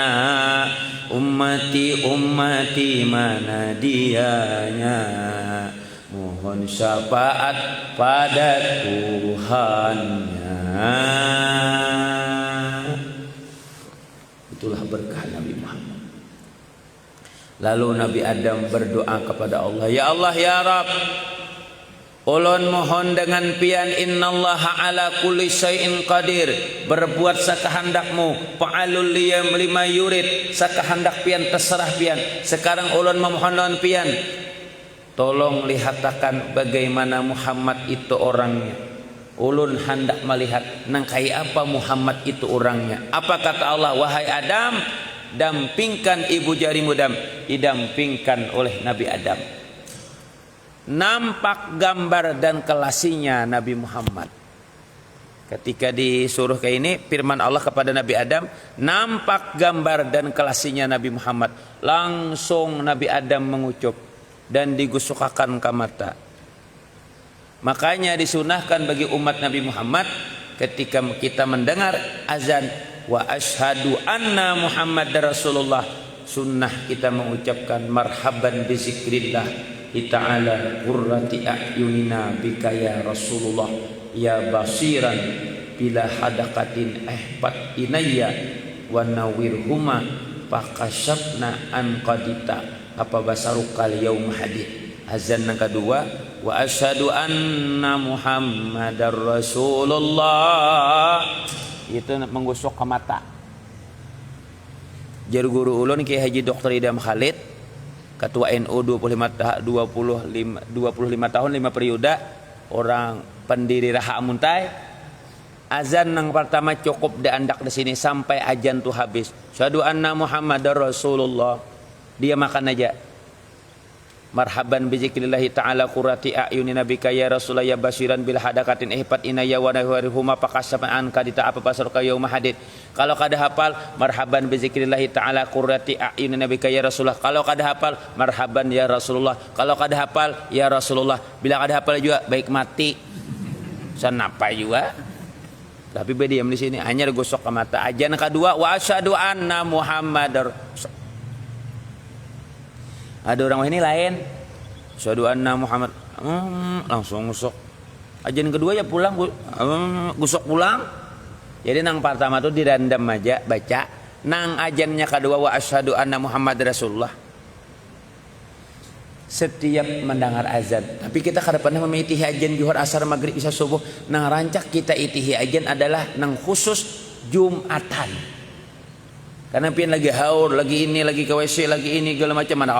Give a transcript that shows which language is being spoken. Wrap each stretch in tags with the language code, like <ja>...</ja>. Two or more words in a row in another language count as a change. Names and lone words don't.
<id>Ummati ummati mana dianya, mohon syafaat pada Tuhannya. Itulah berkah Nabi Muhammad. Lalu Nabi Adam berdoa kepada Allah,</id> <ar>يا الله يا رب,</ar> <bjn>ulun mohon dengan pian</bjn> <ar>إن الله على كل شيء قدير,</ar> <bjn>berbuat sakahandakmu,</bjn> <ar>فعال لما يريد,</ar> <bjn>sakahandak pian terserah pian. Sekarang ulun memohon lawan pian, tolong lihatakan bagaimana Muhammad itu orangnya. Ulun hendak melihat nang kayak apa Muhammad itu orangnya.</bjn> <id>Apa kata Allah? Wahai Adam, dampingkan ibu jarimu Adam. Didampingkan oleh Nabi Adam. Nampak gambar dan kelasinya Nabi Muhammad. Ketika disuruh kayak ini, firman Allah kepada Nabi Adam, nampak gambar dan kelasinya Nabi Muhammad. Langsung Nabi Adam mengucup dan digusukakan ke mata. Makanya disunahkan bagi umat Nabi Muhammad ketika kita mendengar azan</id> <ar>وأشهد أن محمدا رسول الله,</ar> <id>sunnah kita mengucapkan</id> <ar>مرحبا بذكر الله تعالى قرة أعيننا بك يا رسول الله يا بصيرا بلا حدقة احفظ عيني ونورهما فكشفنا عنك غطاءك apa فبصرك اليوم حديد.</ar> <id>Azan yang kedua</id> <ar>وأشهد أن محمدا رسول الله,</ar> <id>itu menggosok ke mata.</id> <bjn>Jar guru ulun Ki Haji Dr.</bjn> <id>Idam Khalid, Ketua NU 25 tahun 5 periode, orang pendiri Raha Muntai.</id> <bjn>Azan yang pertama cukup diandak di sini sampai azan tuh habis.</bjn> <ar>أشهد أن محمدا رسول الله.</ar> <id>Dia makan aja.</id> <ar>مرحبا بذكر الله تعالى قرة أعيننا بك يا رسول الله يا بصيرا بلا حدقة احفظ عيني ونورهما فكشفنا عنك غطاءك فبصرك اليوم حديد.</ar> <bjn>Kalau kada hafal</bjn> <ar>مرحبا بذكر الله تعالى قرة أعيننا بك يا رسول الله.</ar> <bjn>Kalau kada hafal</bjn> <ar>مرحبا يا رسول الله.</ar> <bjn>Kalau kada hafal</bjn> <ar>يا رسول الله.</ar> <bjn>Bila kada hafal juga baik mati sanapa juga.</bjn> <id>Tapi beda di sini hanya gosok ke mata. Ajan kedua</id> <ar>وأشهد أن محمدا.</ar> <id>Ada orang ini lain.</id> <ar>أشهد أن محمد</ar> <id>langsung gusok.</id> <bjn>Ajan kedua ya pulang gusok pulang. Jadi nang pertama tuh dirandam aja baca. Nang ajannya kedua</bjn> <ar>وأشهد أن محمد رسول الله.</ar> <id>Setiap mendengar azan.</id> <bjn>Tapi kita kada pernah memitihi ajan zuhur asar maghrib isya subuh. Nang rancak kita itihi ajan adalah nang khusus Jumatan. Karena pian lagi haur, lagi ini, lagi ke WC, lagi ini segala macam mana.</bjn>